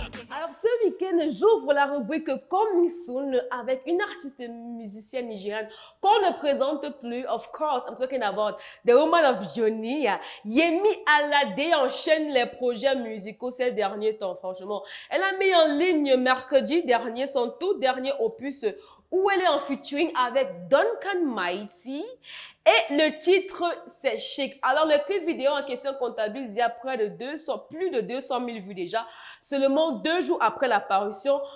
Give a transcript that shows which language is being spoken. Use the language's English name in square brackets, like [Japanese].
[French] Alors ce week-end, j'ouvre la rubrique Coming Soon avec une artiste musicienne nigériane qu'on ne présente plus. [English] Of course, I'm talking about the woman of Johnny. [French] Yemi Alade enchaîne les projets musicaux ces derniers temps, franchement. Elle a mis en ligne mercredi dernier son tout dernier opus où elle est en featuring avec Duncan Mighty et le titre c'est Chic. Alors le clip vidéo en question comptabilise il y a plus de 200 000 vues déjà, seulement 2 jours après la parution.